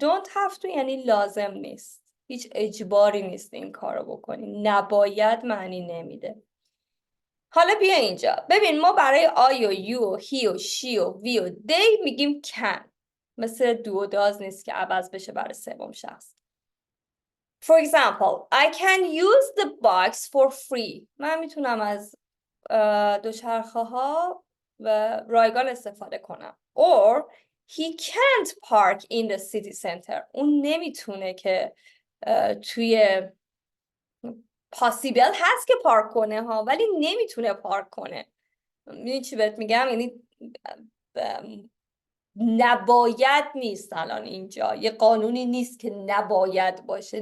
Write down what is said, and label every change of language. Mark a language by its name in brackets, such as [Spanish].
[English] don't have to [Persian] یعنی لازم نیست، هیچ اجباری نیست این کار رو بکنی. نباید معنی نمیده. حالا بیا اینجا ببین ما برای آی و یو و هی و شی و وی و دی میگیم can. مثل دو و داز نیست که عوض بشه برای سوم شخص. [English] For example, I can use the bikes for free. [Persian] من میتونم از دوچرخه ها و رایگان استفاده کنم. [English] Or he can't park in the city center. [Persian] اون نمیتونه که توی possible هست که پارک کنه ها، ولی نمیتونه پارک کنه. میدونی چی بهت میگم؟ یعنی نباید نیست. الان اینجا یه قانونی نیست که نباید باشه.